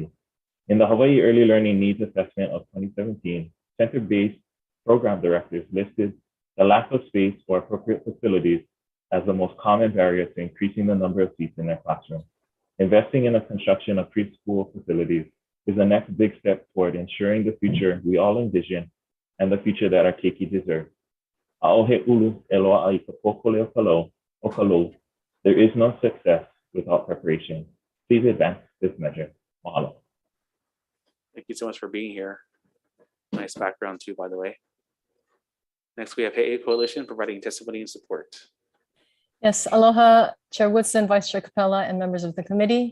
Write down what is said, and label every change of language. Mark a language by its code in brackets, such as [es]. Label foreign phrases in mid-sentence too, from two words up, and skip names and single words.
[en] In the Hawaii Early Learning Needs Assessment of 2017, center-based program directors listed the lack of space or appropriate facilities as the most common barrier to increasing the number of seats in their classroom. Investing in the construction of preschool facilities is the next big step toward ensuring the future we all envision and the future that our keiki deserve. [haw] A'ohe ulu e loa ai ka pokole o kalou. [en] There is no success without preparation. Please advance this measure. Mahalo. Thank you so much for being here. Nice background too, by the way. Next, we have Hsta Coalition providing testimony and support. Yes, aloha, Chair Woodson, Vice Chair Capella, and members of the committee.